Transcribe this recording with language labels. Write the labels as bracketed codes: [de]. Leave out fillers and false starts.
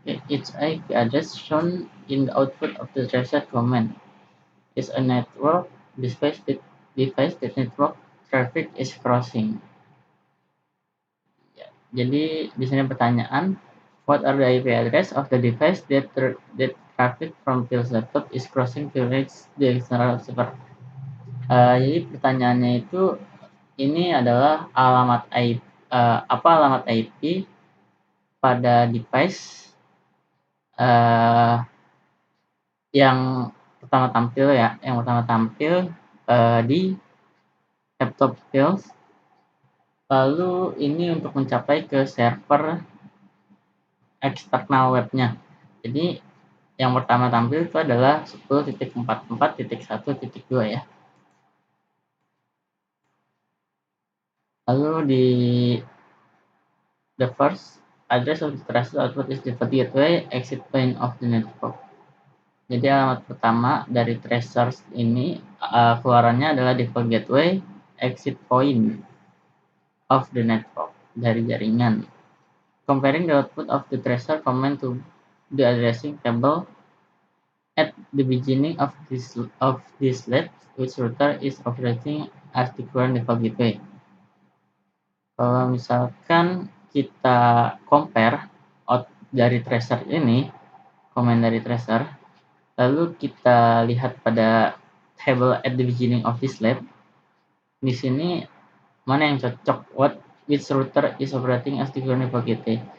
[en] Each IP address shown in the output of the tracer command is a network device that network traffic is crossing. [id] Ya, jadi di sini pertanyaan, [en] what are the IP address of the device that traffic from Phil's laptop is crossing to reach the external server? [id] Jadi pertanyaannya itu ini adalah alamat IP, apa alamat IP pada device yang pertama tampil di laptop Phil's. Lalu ini untuk mencapai ke server eksternal webnya. Jadi yang pertama tampil itu adalah 10.44.1.2 ya. Lalu di [en] the first address of the tracer output is default gateway exit point of the network. [id] Jadi alamat pertama dari tracer ini keluarannya adalah [en] default gateway exit point of the network, [id] dari jaringan. [en] Comparing the output of the tracer command to the addressing table at the beginning of this let which router is operating as the current default gateway. [id] Kalau misalkan kita compare out dari tracer ini, komen dari tracer, lalu kita lihat pada [en] table at the beginning of this lab. [id] Di sini mana yang cocok, [en] which router is operating as the current default gateway.